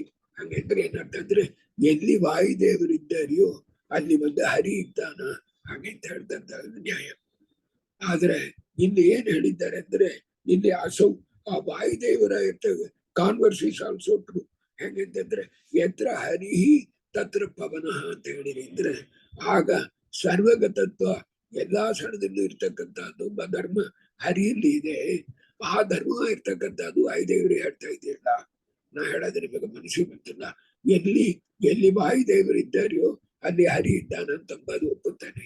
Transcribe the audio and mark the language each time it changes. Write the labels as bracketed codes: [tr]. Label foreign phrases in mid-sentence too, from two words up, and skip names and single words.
[kn] ಹಂಗೆಂದ್ರೆ ಏನರ್ಥ ಅಂದ್ರೆ ಎಲ್ಲಿ ವಾಯುದೇವರಿದ್ದಾರೆಯೋ ಅಲ್ಲಿ ಒಂದು ಹರಿ ಇದ್ದಾನ ಹಾಗೆ ಅಂತ ಹೇಳ್ತಂತ ನ್ಯಾಯ. ಆದ್ರೆ ಇಲ್ಲಿ ಏನ್ ಹೇಳಿದ್ದಾರೆ ಅಂದ್ರೆ ಇಲ್ಲಿ ಅಸೌ ಆ ವಾಯುದೇವರ [en] converse is also true. [kn] ಹೆಂಗಂತಂದ್ರೆ [sa] ಯತ್ರ ಹರಿಹಿ ತತ್ರ ಪವನಃ [kn] ಅಂತ ಹೇಳಿರಿ ಅಂದ್ರೆ ಆಗ ಸರ್ವಗತತ್ವ ಎಲ್ಲಾ ಸ್ಥಳದಲ್ಲೂ ಇರ್ತಕ್ಕಂಥದ್ದು ಧರ್ಮ ಹರಿಯಲ್ಲಿ ಇದೆ. ಆ ಧರ್ಮ ಇರ್ತಕ್ಕಂಥದ್ದು ವಾಯುದೇವರಿಗೆ ಹೇಳ್ತಾ ಇದೆಯಲ್ಲ, ನಾ ಹೇಳೋದ್ರೆ ನಿಮಗೆ ಮನಸ್ಸಿಗೆ ಬಂತಿಲ್ಲ. ಎಲ್ಲಿ ಎಲ್ಲಿ ವಾಯುದೇವರಿದ್ದಾರೆಯೋ ಅಲ್ಲಿ ಹರಿ ಇದ್ದಾನಂತಂಬದು ಒಪ್ಪುತ್ತಾನೆ.